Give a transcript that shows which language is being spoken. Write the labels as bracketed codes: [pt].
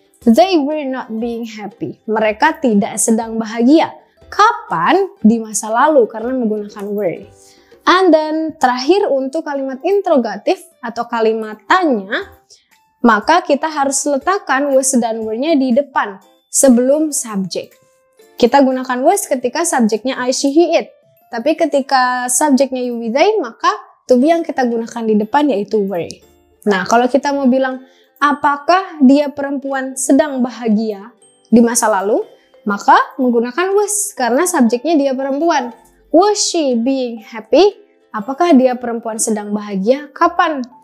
[en] They were not being happy. [id] Mereka tidak sedang bahagia. Kapan? Di masa lalu karena menggunakan were. [en] And then [id] terakhir untuk kalimat interrogatif atau kalimat tanya, maka kita harus letakkan was dan were-nya di depan sebelum subjek. Kita gunakan was ketika subjeknya I, she, he, it. Tapi ketika subjeknya you, we, they, maka to be yang kita gunakan di depan yaitu were. Nah, kalau kita mau bilang apakah dia perempuan sedang bahagia di masa lalu? Maka menggunakan was karena subjeknya dia perempuan. [en] Was she being happy? [id] Apakah dia perempuan sedang bahagia? Kapan?